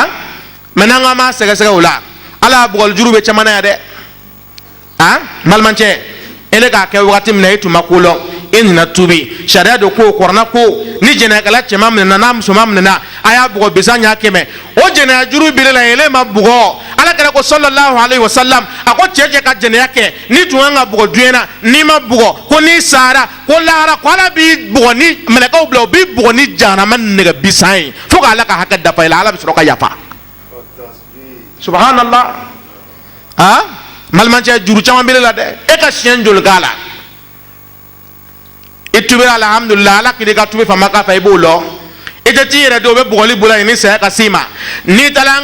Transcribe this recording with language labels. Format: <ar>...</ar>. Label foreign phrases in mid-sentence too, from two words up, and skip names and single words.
<bm>Maintenant an b'a sɛgɛsɛgɛ o la Ala y'a bugɔli juru bɛ caman na yan dɛ. Hein? Balimancɛ ele k'a kɛ wagati min na e tun ma ko lɔn e nana tubi sariya do ko Qur'an ko ni jɛnɛyakɛla cɛman minɛna n'a musoman minɛna a y'a bugɔ bisa ɲɛ 100 o jɛnɛya juru birila ele ma bugɔ Ala kɛra ko</bm> <ar>صلى الله عليه وسلم</ar> <bm>a ko cɛ ka jɛnɛya kɛ ni tun kan ka bugɔ duɲɛ na n'i ma bugɔ ko n'i sara ko lahara ko Ala b'i bugɔ ni mɛlɛkɛw bila o b'i bugɔ ni jahanama nɛgɛ bisan ye fo k'Ala ka hakɛ dafa i la Ala bɛ sɔrɔ ka yafa.</bm> <ar>Subhanallah. Ah?</ar> <bm>Balimancɛ juru caman bɛ la dɛ e ka siɲɛ joli k'a la i tubira alhamdulillah Ala k'i ka tubi fama k'a fɛ i b'o lɔ i tɛ t'i yɛrɛ don o bɛ bugɔli bolo yen ni saya ka s'i ma n'i taara an</bm>